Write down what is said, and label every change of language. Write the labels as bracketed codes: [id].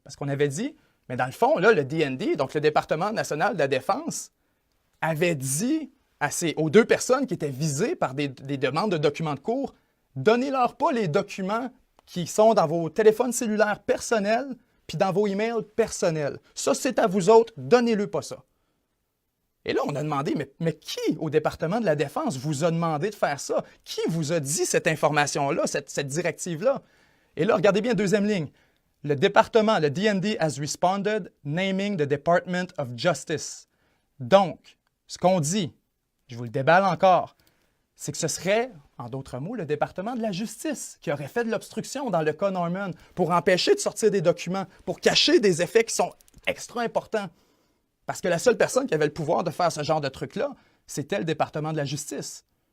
[fr] Parce qu'on avait dit, mais dans le fond, là, le DND, donc le département national de la Défense, avait dit aux deux personnes qui étaient visées par des demandes de documents de cours, donnez-leur pas les documents qui sont dans vos téléphones cellulaires personnels puis dans vos emails personnels. Ça, c'est à vous autres, donnez-le pas ça. Et là, on a demandé, mais qui au département de la Défense vous a demandé de faire ça? Qui vous a dit cette information-là, cette directive-là? Et là, regardez bien, deuxième ligne. Le département, le [en] DND has responded, naming the Department of Justice. [fr] Donc, ce qu'on dit, je vous le déballe encore, c'est que ce serait, en d'autres mots, le département de la justice qui aurait fait de l'obstruction dans le cas Norman pour empêcher de sortir des documents, pour cacher des effets qui sont extra importants. Parce que la seule personne qui avait le pouvoir de faire ce genre de truc-là, c'était le département de la justice.